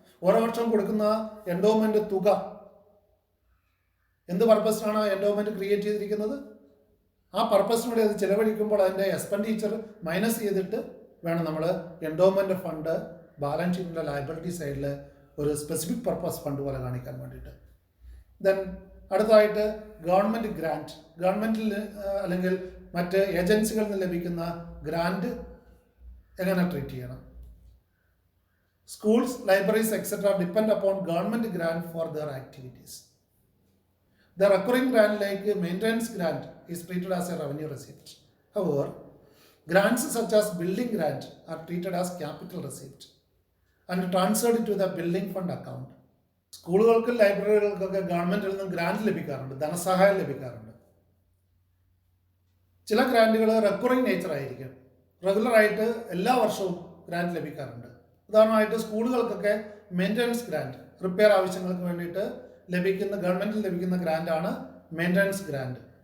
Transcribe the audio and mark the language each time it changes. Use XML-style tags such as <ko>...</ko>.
<ml>ഓരോ വർഷവും കൊടുക്കുന്ന എൻഡോമെന്റ് തുക എന്ത് പർപ്പസിനാണ് എൻഡോമെന്റ് ക്രിയേറ്റ് ചെയ്തിരിക്കുന്നത്, ആ പർപ്പസിനൂടെ അത് ചിലവഴിക്കുമ്പോൾ അതിൻ്റെ എക്സ്പെൻഡിച്ചർ മൈനസ് ചെയ്തിട്ട് വേണം നമ്മൾ എൻഡോമെന്റ് ഫണ്ട് ബാലൻസ് ഷീറ്റിൻ്റെ ലയബിലിറ്റി സൈഡിൽ ഒരു സ്പെസിഫിക് പർപ്പസ് ഫണ്ട് പോലെ കാണിക്കാൻ വേണ്ടിയിട്ട്. ദെൻ അടുത്തതായിട്ട് ഗവൺമെൻറ് ഗ്രാൻറ്റ്. ഗവൺമെൻറ്റിൽ അല്ലെങ്കിൽ മറ്റ് ഏജൻസികളിൽ നിന്ന് ലഭിക്കുന്ന ഗ്രാൻറ്റ് എങ്ങനെ ട്രീറ്റ് ചെയ്യണം.</ml> <en>Schools, libraries, etc. depend upon government grant for their activities. The recurring grant like maintenance grant is treated as a revenue receipt. However, grants such as building grant are treated as capital receipt and transferred to the building fund account.</en> <ml>സ്കൂളുകൾക്കും ലൈബ്രറികൾക്കൊക്കെ ഗവൺമെന്റിൽ നിന്നും grant ലഭിക്കാറുണ്ട്, ധനസഹായം ലഭിക്കാറുണ്ട്. ചില ഗ്രാൻറ്റുകൾ recurring nature ആയിരിക്കും, റെഗുലറായിട്ട് എല്ലാ വർഷവും ഗ്രാന്റ് ലഭിക്കാറുണ്ട്. ഉദാഹരണമായിട്ട് സ്കൂളുകൾക്കൊക്കെ മെയിൻ്റനൻസ് ഗ്രാന്റ്, റിപ്പയർ ആവശ്യങ്ങൾക്ക് വേണ്ടിയിട്ട് ഗവൺമെന്റിൽ ലഭിക്കുന്ന ഗ്രാൻഡാണ് മെയിൻ്റനൻസ് ഗ്രാന്റ്.</ml>